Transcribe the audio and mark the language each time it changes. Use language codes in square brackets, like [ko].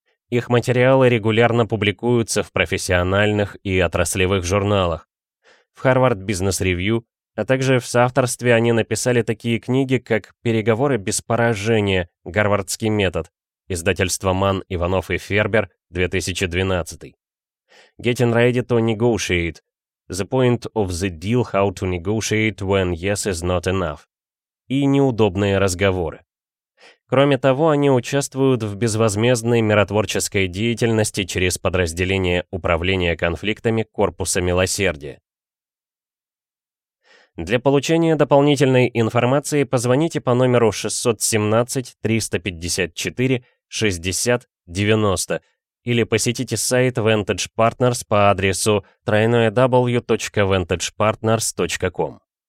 [ru] Их материалы регулярно публикуются в профессиональных и отраслевых журналах. В Harvard Business Review, а также в соавторстве они написали такие книги, как «Переговоры без поражения. Гарвардский метод», издательство «Манн, Иванов и Фербер», 2012. [en] «Getting ready to negotiate. The point of the deal, how to negotiate when yes is not enough». [ru] И неудобные разговоры. Кроме того, они участвуют в безвозмездной миротворческой деятельности через подразделение управления конфликтами Корпуса Милосердия. Для получения дополнительной информации позвоните по номеру 617-354-60-90 или посетите сайт Vantage Partners по адресу www.vantagepartners.com.